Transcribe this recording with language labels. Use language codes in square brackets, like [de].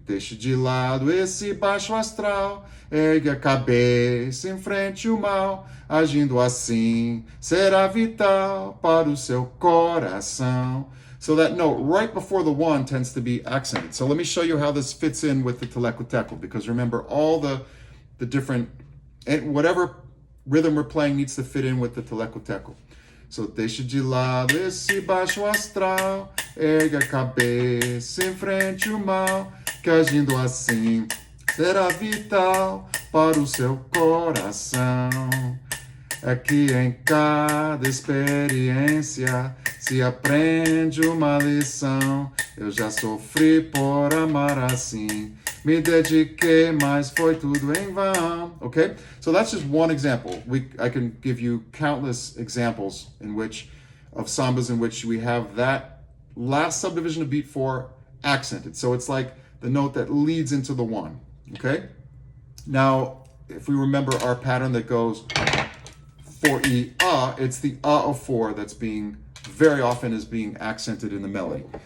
[pt] Deixe de lado esse baixo astral, ergue a cabeça, enfrente o mal. Agindo assim, será vital para o seu coração. [en] So that note right before the 1 tends to be accented. So let me show you how this fits in with the teleco-teco, because remember, all the different, and whatever rhythm we're playing needs to fit in with the teleco-teco. So, [pt] deixe de lado esse baixo astral, ergue a cabeça, enfrente o mal, que agindo assim será vital para o seu coração. É que em cada experiência se aprende uma lição. Eu já sofri por amar assim. Me dediquei, mas foi tudo em vão. [en] Okay? So that's just one example. I can give you countless examples of sambas in which we have that last subdivision of beat 4 accented. So it's like the note that leads into the 1. Okay? Now, if we remember our pattern that goes 4E, it's the of 4 that's very often is being accented in the melody.